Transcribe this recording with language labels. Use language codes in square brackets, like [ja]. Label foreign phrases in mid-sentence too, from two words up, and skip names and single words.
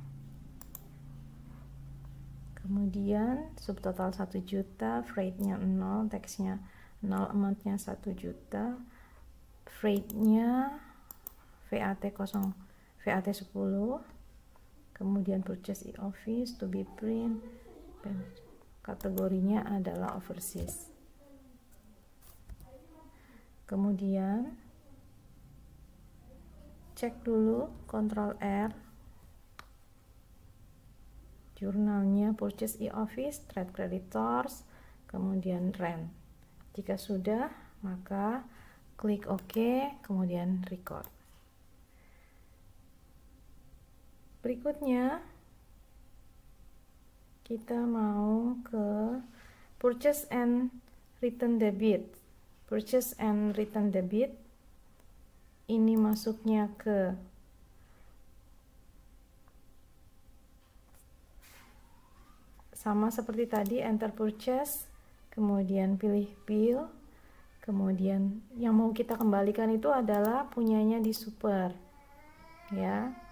[id] Kemudian subtotal 1 juta, freight-nya 0, tax-nya 0, amount-nya 1 juta, freight-nya VAT 10, kemudian [en] purchase e-office to be print, [id] kategorinya adalah overseas. Kemudian cek dulu, Ctrl R, jurnalnya [en] purchase e-office, trade creditors, [id] kemudian rent. Jika sudah, maka klik OK, kemudian record. Berikutnya kita mau ke [en] purchase and return debit. Purchase and return debit [id] ini masuknya ke sama seperti tadi, [en] enter purchase, [id] kemudian pilih bill, kemudian yang mau kita kembalikan itu adalah punyanya di super ya.